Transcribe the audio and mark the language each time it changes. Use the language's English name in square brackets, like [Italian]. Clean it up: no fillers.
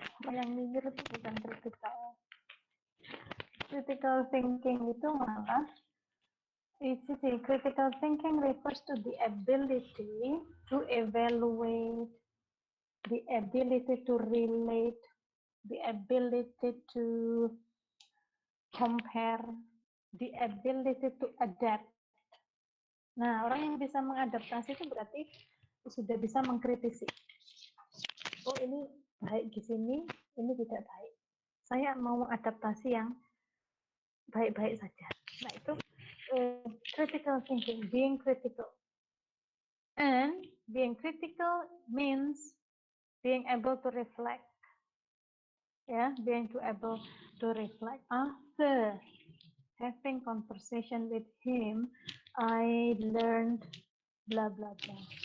[Indonesian] Yang nyinyir itu bukan [English] critical. Critical thinking itu malah critical thinking refers to the ability to evaluate, the ability to relate, the ability to compare, the ability to adapt. [Indonesian] Nah, orang yang bisa mengadaptasi itu berarti sudah bisa mengkritisi. Oh, ini baik di sini, ini tidak baik. Saya mau mengadaptasi yang baik-baik saja. Nah, itu [English] critical thinking, being critical. And being critical means being able to reflect. Yeah, being able to reflect. After having conversation with him, I learned blah blah blah.